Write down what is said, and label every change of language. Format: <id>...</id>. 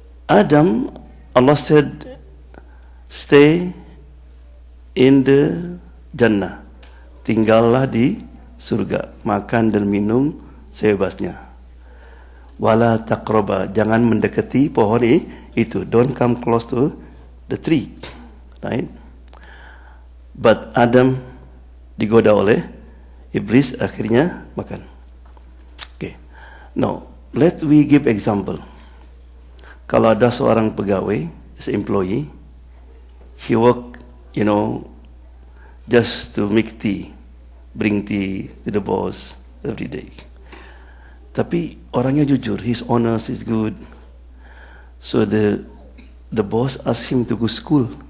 <en>Adam, Allah said, stay in the Jannah.</en> <id>Tinggallah di surga, makan dan minum sebebasnya.</id> <ar>Wala taqraba,</ar> <id>jangan mendekati pohon itu.</id> <en>Don't come close to the tree, right?</en> <id>But Adam digoda oleh iblis, akhirnya makan.</id> <en>Okay. Now, let we give example.</en> <id>Kalau ada seorang pegawai,</id> <en>as employee, he work, you know, just to make tea, bring tea to the boss every day.</en> <id>Tapi orangnya jujur,</id> <en>he's honest, he's good. So the boss asked him to go school.</en>